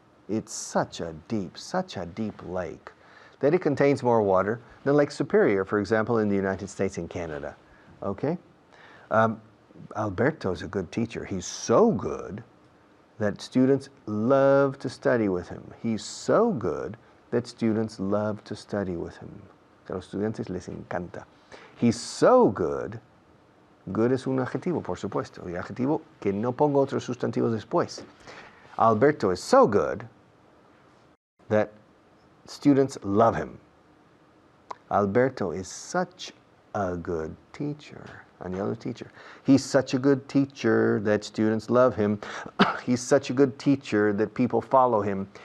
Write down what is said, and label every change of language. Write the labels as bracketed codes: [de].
[en] It's such a deep lake that it contains more water than Lake Superior, for example, in the United States and Canada. Okay? Alberto's a good teacher. He's so good that students love to study with him. He's so good that students love to study with him. [es] Que a los estudiantes les encanta. [en] He's so good. [es] Good es un adjetivo, por supuesto. Y adjetivo que no pongo otros sustantivos después. [en] Alberto is so good that students love him. Alberto is such a good teacher. Another teacher. He's such a good teacher that students love him. He's such a good teacher that people follow him.